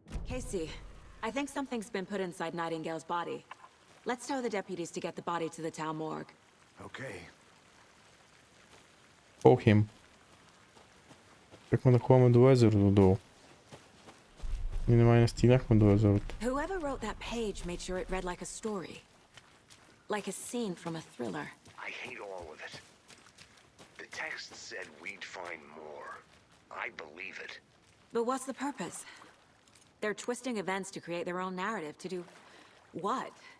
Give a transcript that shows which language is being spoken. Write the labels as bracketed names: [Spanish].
[English] Casey, I think something's been put inside Nightingale's body. Let's tell the deputies to get the body to the town morgue. Okay. Call him. [Bulgarian] Чакаме да ходим до езерото долу. И не стигнахме до езерото. [English] Whoever wrote that page made sure it read like a story. Like a scene from a thriller. I hate all of it. The text said we'd find more. I believe it. But what's the purpose? They're twisting events to create their own narrative. To do what?